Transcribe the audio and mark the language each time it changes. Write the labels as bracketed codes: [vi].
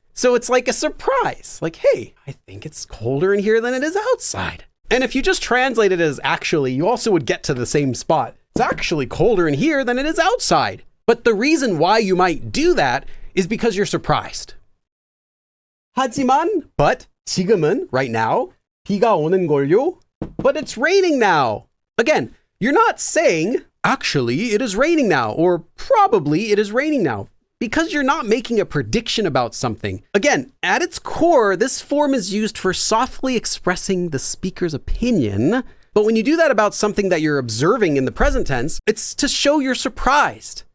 [en] So it's like a surprise, like, hey, I think it's colder in here than it is outside. And if you just translate it as actually, you also would get to the same spot. It's actually colder in here than it is outside. But the reason why you might do that is because you're surprised. [ko] 하지만, [en] but, [ko] 지금은, [en] right now, [ko] 비가 오는 걸요? [en] But it's raining now. Again, you're not saying, actually, it is raining now, or probably it is raining now, because you're not making a prediction about something. Again, at its core, this form is used for softly expressing the speaker's opinion. But when you do that about something that you're observing in the present tense, it's to show you're surprised.